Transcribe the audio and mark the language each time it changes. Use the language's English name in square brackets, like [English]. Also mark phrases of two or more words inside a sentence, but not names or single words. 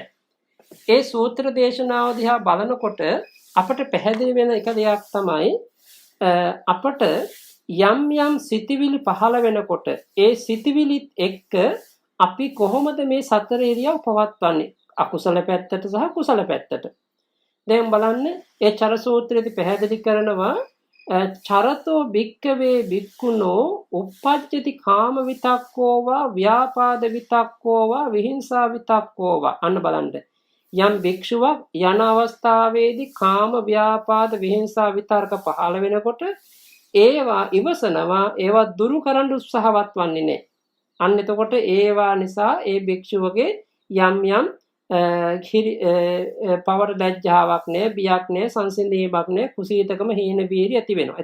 [Sinhala] ඒ සූත්‍ර දේශනාව දිහා බලනකොට අපට පැහැදිලි වෙන එක දෙයක් තමයි අපට යම් සිතිවිලි පහළ වෙනකොට ඒ සිතිවිලිත් එක්ක අපි කොහොමද මේ සතර ඉරියව් පවත්වන්නේ අකුසල පැත්තට සහ කුසල පැත්තට. දැන් බලන්න ඒ චර සූත්‍රයේදී පැහැදිලි කරනවා [Pali] චරතෝ භික්කවේ භික්ඛුනෝ uppajjati කාම විතක්කෝවා ව්‍යාපාද විතක්කෝවා විහිංසා විතක්කෝවා. [Sinhala] අන්න බලන්න යම් භික්ෂුවක් යන අවස්ථාවේදී කාම ව්‍යාපාද විහිංසා විතර්ක පහළ වෙනකොට ඒවා ඉවසනවා, ඒවා දුරු කරන්න උත්සාහවත් වන්නේ නැහැ. අන්න එතකොට ඒවා නිසා ඒ භික්ෂුවගේ යම් පවර ලැජ්ජාවක් නැහැ, බියක් නැහැ, සංසිඳීමක් නැහැ, කුසීතකම හීන වීර්ය ඇති වෙනවා.